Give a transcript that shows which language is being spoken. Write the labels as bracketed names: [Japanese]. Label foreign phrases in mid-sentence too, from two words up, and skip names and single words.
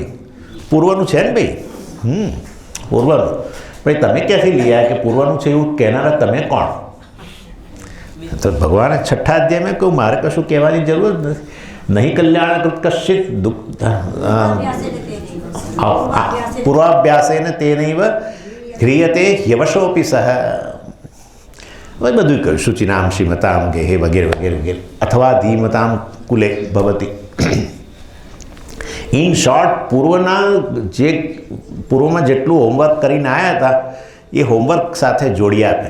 [Gujarati] પૂર્વનું છે ને ભાઈ, પૂર્વનું. ભાઈ તમે ક્યાંથી લીયા કે પૂર્વનું છે એવું કહેનારા તમે કોણ? તો ભગવાને 6ઠા અધ્યાયમાં કહ્યું મારે કશું કહેવાની જરૂર જ નથી. [Sanskrit] नहीं कल्याण कश्चित दुःख पूर्वाभ्यासेन तेनैव ह्रियते ह्यवशोऽपि सह. [Gujarati] બધું કહ્યું. [Sanskrit] शुचिनाम श्रीमताम गेहे [Gujarati] વગેરે વગેરે વગેરે. [Sanskrit] अथवा धीमताम कुले भवती. [English] in short [Gujarati] પૂર્વમાં જેટલું હોમવર્ક કરીને આવ્યા હતા એ હોમવર્ક સાથે જોડી આપે.